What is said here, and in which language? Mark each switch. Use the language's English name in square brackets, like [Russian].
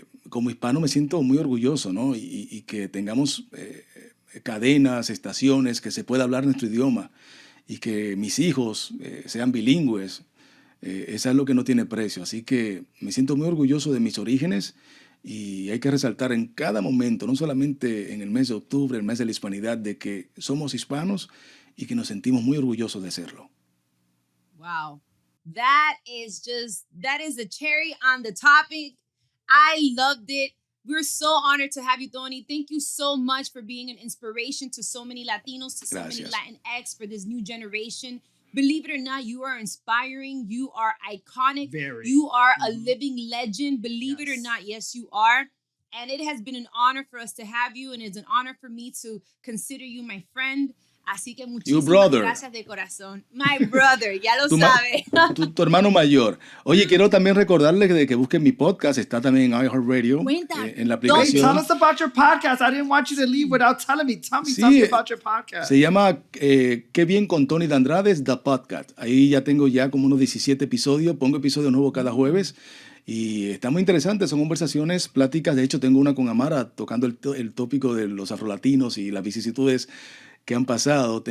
[Spanish] Como hispano me siento muy orgulloso, ¿no? Y que tengamos cadenas, estaciones, que se pueda hablar nuestro idioma y que mis hijos sean bilingües. Eso es lo que no tiene precio. Así que me siento muy orgulloso de mis orígenes y hay que resaltar en cada momento, no solamente en el mes de octubre, el mes de la hispanidad, de que somos hispanos y que nos sentimos muy orgullosos de serlo. [English] Wow. That is the cherry on the topic. I loved it. We're so honored to have you, Tony. Thank you so much for being an inspiration to so many Latinos, to so many Latinx, for this new generation. Believe it or not, you are inspiring. You are iconic. You are a living legend. Believe it or not, yes, you are. And it has been an honor for us to have you, and it's an honor for me to consider you my friend. [Spanish] Así que muchísimas gracias de corazón. [English] My brother, [Spanish] ya lo sabe. Tu hermano mayor. Oye, quiero también recordarles de que busquen mi podcast. Está también en iHeart Radio. En la aplicación. [English] Tell us about your podcast. I didn't want you to leave without telling me. Tell me about your podcast. [Spanish] Se llama Qué bien con Tony Dandrades, The Podcast. Ahí ya tengo como unos 17 episodios. Pongo episodios nuevos cada jueves. Y está muy interesante, son conversaciones, pláticas. De hecho, tengo una con Amara tocando el tópico de los afrolatinos y las vicisitudes que han pasado.